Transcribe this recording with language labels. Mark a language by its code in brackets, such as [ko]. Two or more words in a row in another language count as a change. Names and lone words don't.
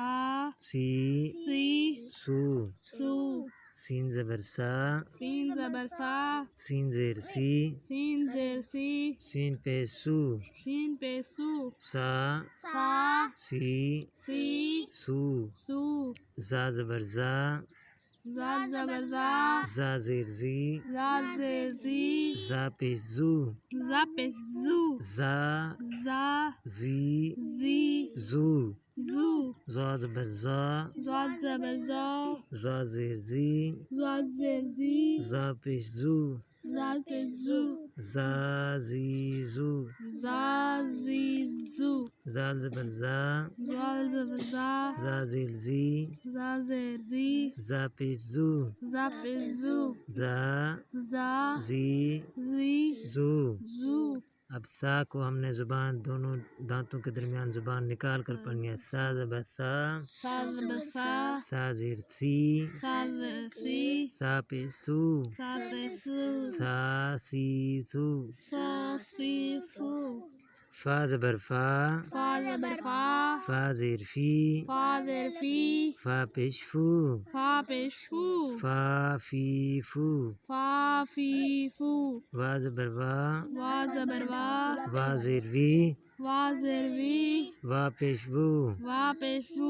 [ur] سی سی سو، سو، سین زبر سا، سین زبر سا، سین زیر سی، سین زیر سی، سین پہ سو، سین پہ سو، سا سا سی سی سو، سو، زا زبر زا، زا زبر زا، زا زیر زی، زا زیر زی، زا پہ زو، زا پہ زو، زا زا زی زی زو، زو، زا زبر زا، زا زبر زا، زا زیر زی، زا زیر زی، زا پہ زو، زا پہ زو، زا زی زو، زا زی زو، زال زبر زا، زال زبر زا، زا زیر زی، زا زیر زی، زا پہ زو، زا پہ زو، زا زا زی زی زو۔ زو۔ اب سا کو ہم نے زبان دونوں دانتوں کے درمیان زبان نکال کر پڑھنی ہے۔ سا زبر سا، سا زبر سا، سا زیر سی، سا زیر سی، سا پہ سو، سا پہ سو، سا سی سو، سا سی فو، فا زبر فا، فا زبر فا، فا زیر فی، فا زیر فی، فا پیش فو، فا پیش فو، فا فی فو، فا فی فو، وا زبر وا، وا زبر وا، وا زیر وی، وا زیر وی، وا پیش وو، وا پیش وو،